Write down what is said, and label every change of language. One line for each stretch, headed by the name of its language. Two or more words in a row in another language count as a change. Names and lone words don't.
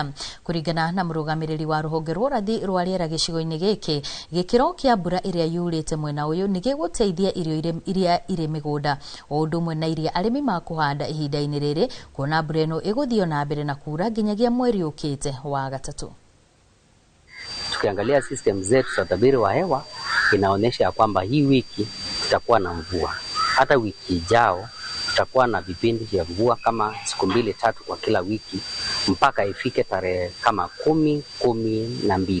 Kikuyu: Kuringana na murugamiriri wa ruhonge rwa urathi rwa riera gicigo-ini giki, gikiro kia mbura iria yurite mwena uyu ni giguteithia irio iria iri migunda o undu umwe na iria arimi makuhanda ihinda-ini riri, kuona mbura ino iguthio na mbere na kura nginyagia mweri ukite wa gatatu.
Swahili: Tukiangalia system zetu za utabiri wa hewa inaonyesha ya kwamba hii wiki tutakuwa na mvua. Hata wiki ijao tutakuwa na vipindi vya mvua kama siku 2-3 kwa kila wiki mpaka ifike tarehe kama 10-12.